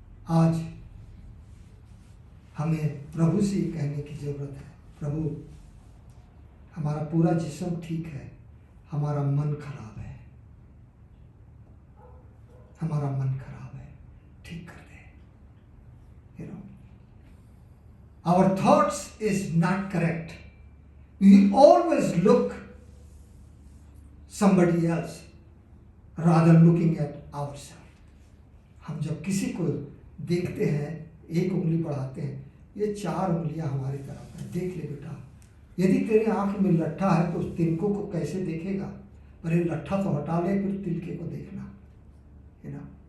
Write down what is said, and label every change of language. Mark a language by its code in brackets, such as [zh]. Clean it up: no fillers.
[hi] आज हमें प्रभु से कहने की जरूरत है, प्रभु हमारा पूरा जिस्म ठीक है, हमारा मन खराब है, हमारा मन खराब है, ठीक कर दे। [en] Our thoughts is not correct. We always look somebody else rather looking at ourselves. [hi] हम जब किसी को देखते हैं, एक उंगली बढ़ाते हैं, ये 4 उंगलियां हमारी तरफ है। देख ले बेटा, यदि तेरे आंख में लट्ठा है तो उस तिनकों को कैसे देखेगा? पर ये लट्ठा तो हटा ले, फिर तिनके को देखना है ना।